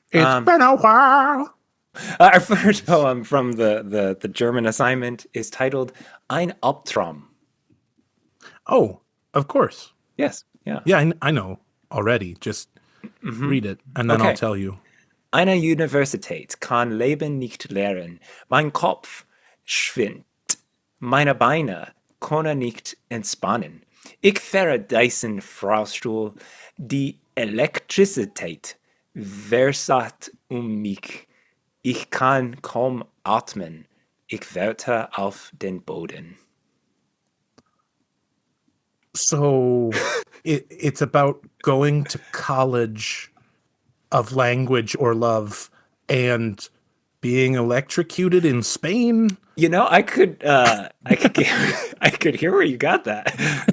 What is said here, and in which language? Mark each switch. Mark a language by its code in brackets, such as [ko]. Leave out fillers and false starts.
[en] It's been a while. Our first poem from the German assignment is titled Ein Alptraum. Oh, of course. Yes. Yeah. Yeah, I know already. Just read it, and then I'll tell you. [de] Eine Universität kann Leben nicht lehren. Mein Kopf schwindt. Meine Beine können nicht entspannen. Ich fahre diesen Fahrstuhl. Die Elektrizität versat mich. Ich kann kaum atmen. Ich warte auf den Boden. [en] So it's about going to college of language or love and being electrocuted in Spain. I could hear where you got that.